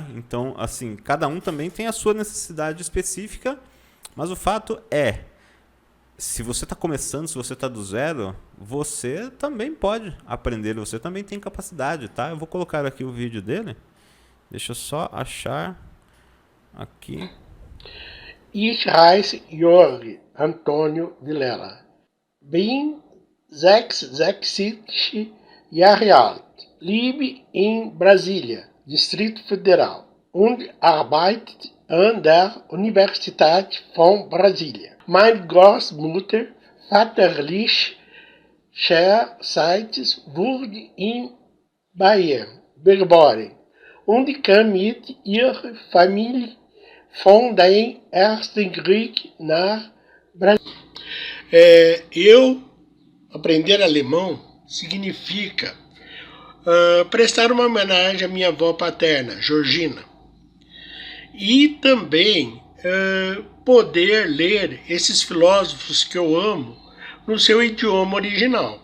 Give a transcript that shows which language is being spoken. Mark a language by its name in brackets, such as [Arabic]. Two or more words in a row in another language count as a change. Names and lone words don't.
[Portuguese] Então, assim, cada um também tem a sua necessidade específica. Mas o fato é, se você está começando, se você está do zero, você também pode aprender, você também tem capacidade, tá? Eu vou colocar aqui o vídeo dele. Deixa eu só achar aqui. [German] Ich heiße Jorge Antônio Vilela. Bin 66 Jahre alt. Lebe in Brasília, Distrito Federal, und arbeite an der Universität von Brasília. Meine Großmutter väterlicherseits wurde in Bayern geboren und kam mit ihrer Familie von dem Ersten Krieg nach Brasil. [Portuguese] Aprender alemão significa prestar uma homenagem à minha avó paterna, Georgina. E também poder ler esses filósofos que eu amo no seu idioma original.